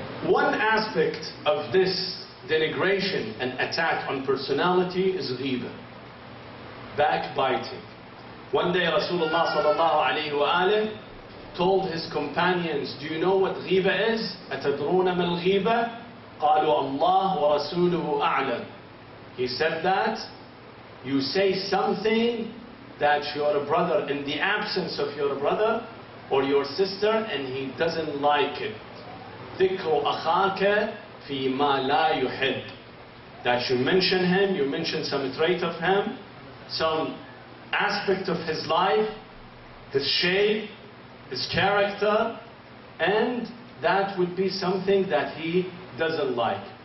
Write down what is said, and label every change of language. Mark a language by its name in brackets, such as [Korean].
[English] One aspect of this denigration and attack on personality is ghiba, backbiting. One day Rasulullah sallallahu alayhi wa alayhi told his companions, do you know what ghiba is? [Arabic] أتدرون ما الغيبة؟ قالوا الله ورسوله أعلم. [English] He said that you say something that your brother, in the absence of your brother or your sister, and he doesn't like it. [Arabic] ذكر أخاك فيما لا يحب. [English] That you mention him, you mention some trait of him, some aspect of his life, his shape, his character, and that would be something that he doesn't like.